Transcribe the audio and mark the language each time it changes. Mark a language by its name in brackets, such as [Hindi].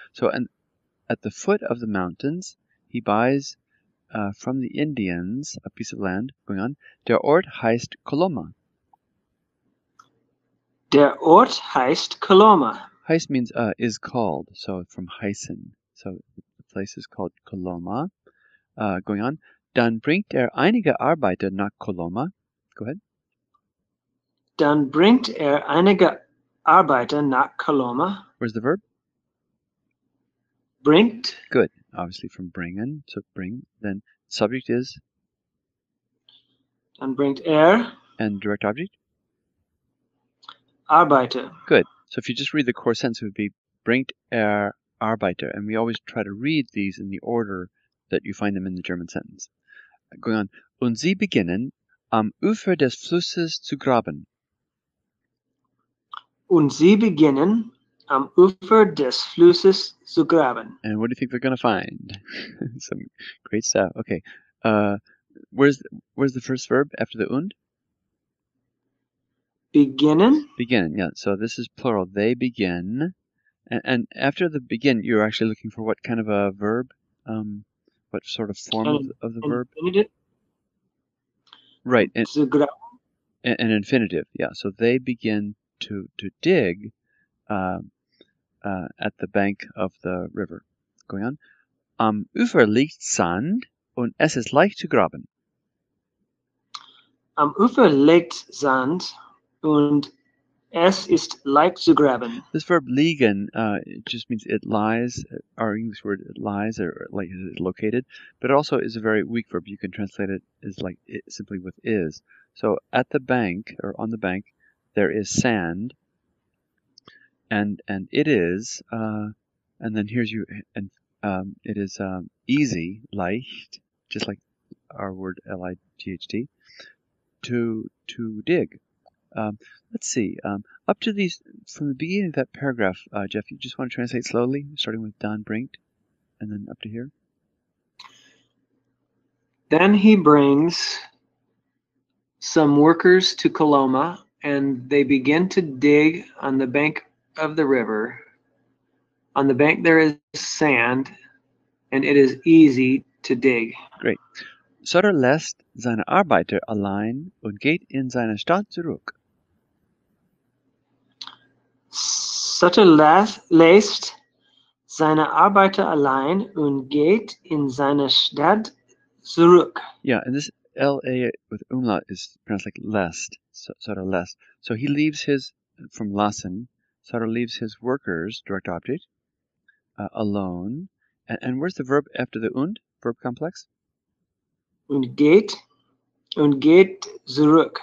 [English] So, and at the foot of the mountains, he buys from the Indians a piece of land. Going on, [German] der Ort heißt Coloma. Der Ort heißt Coloma. [English] Heißt means is called, so from heißen. So the place is called Coloma. Going on, [German] dann bringt einige Arbeiter nach Coloma. [English] Go ahead. [German] Dann bringt einige Arbeiter nach Coloma. [English] Where's the verb? [German] Bringt. [English] Good. Obviously from bringen, so bring. Then subject is? [German] Dann bringt [English] and direct object? [German] Arbeiter. [English] Good. So if you just read the core sentence, it would be [German] bringt Arbeiter. [English] And we always try to read these in the order that you find them in the German sentence. Going on. [German] Und sie beginnen, am Ufer des Flusses zu graben. Und sie beginnen, am Ufer des Flusses zu graben. [English] And what do you think they're going to find? Some great stuff. Okay. Where's the first verb after the und? [German] Beginnen. [English] Begin, yeah. So this is plural. They begin. And after the begin, you're actually looking for what kind of a verb? What sort of form of the verb? Infinitive. Right. [German] Zu graben. [English] An infinitive, yeah. So they begin to dig at the bank of the river. Going on. [German] Am Ufer liegt Sand und es ist leicht zu graben. Am Ufer liegt Sand und es ist leicht zu graben. [English] This verb liegen it just means it lies. Our English word it lies, or like is located, but it also is a very weak verb. You can translate it as like it, simply with is. So at the bank or on the bank, there is sand, and it is, and then here's you, and it is easy, leicht, just like our word L-I-G-H-T, to dig. Let's see. Up to these, from the beginning of that paragraph, Jeff, you just want to translate slowly, starting with [German] Dan bringt, [English] and then up to here? Then he brings some workers to Coloma, and they begin to dig on the bank of the river. On the bank there is sand, and it is easy to dig. Great. [German] Sutter lässt seine Arbeiter allein und geht in seine Stadt zurück. Sutter lässt seine Arbeiter allein und geht in seine Stadt zurück. [English] Yeah, and this L-A with umlaut is pronounced like lest, Sutter lest. So he leaves from lassen, Sutter leaves his workers, direct object, alone. And where's the verb after the und, verb complex? [German] Und geht zurück.